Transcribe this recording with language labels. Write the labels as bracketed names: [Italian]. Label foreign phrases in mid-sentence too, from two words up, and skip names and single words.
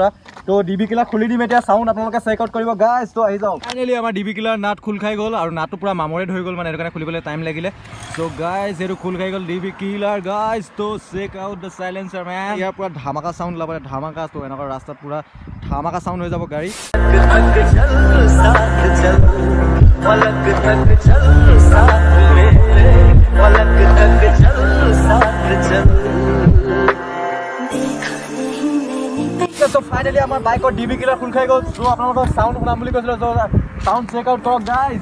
[Assamese] তো ডিবি কিলাৰ খুলি দিম এতিয়া, চাউণ্ড আপোনালোকে [English] check out [Assamese] কৰিব গাইজ. তো আহি যাওক. ফাইনেলি আমাৰ ডিবি কিলাৰ নাট খোল খাই গ'ল, আৰু নাটটো পুৰা মামৰে ধৰি গ'ল, মানে সেইটো কাৰণে খুলিবলৈ টাইম লাগিলে. চ' গাইজ এইটো খোল খাই গ'ল ডিবি কিলাৰ গাইজ. তো [English] check out the silencer man. [Assamese] ইয়াৰ পুৰা ধামাকা চাউণ্ড ওলাব, ধামাকা. তো এনেকুৱা ৰাস্তাত পুৰা ধামাকা চাউণ্ড হৈ যাব গাড়ী. [Hindi] तक चल साथ चल पलक तक चल साथ मेरे पलक तक चल साथ चल [Assamese] তো ফাইনেলি আমাৰ বাইকৰ ডিবি কিলাৰ খোল খাই গ'ল. চ' আপোনালোকৰ চাউণ্ড শুনাম বুলি কৈছিলোঁ, [English] sound check out [Assamese] কৰক গাইজ.